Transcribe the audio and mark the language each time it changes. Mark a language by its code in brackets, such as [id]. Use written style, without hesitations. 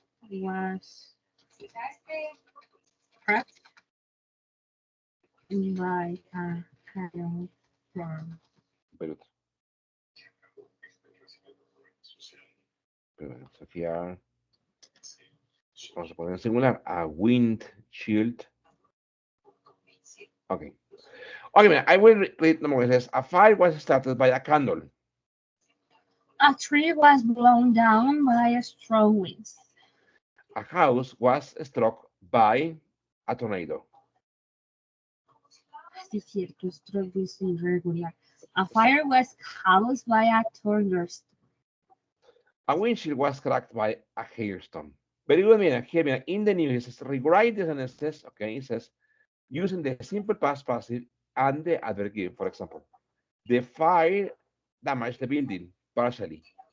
[en] was cracked by a hailstorm. Very good. [es] Pero bueno, Sofía, vamos a poner en singular. [en] A windshield. Okay. Okay, mira, I will read number one. It says, a fire was started by a candle. A tree was blown down by a strong wind. A house was struck by a tornado. [es] Sí, es cierto, [en] stroke is irregular. A fire was caused by a thunderstorm. A windshield was cracked by a hailstorm. Very good, mira, here, mira, in the news, it says, rewrite the sentences, okay, it says, using the simple past passive and the adverb. For example, the fire damaged the building partially.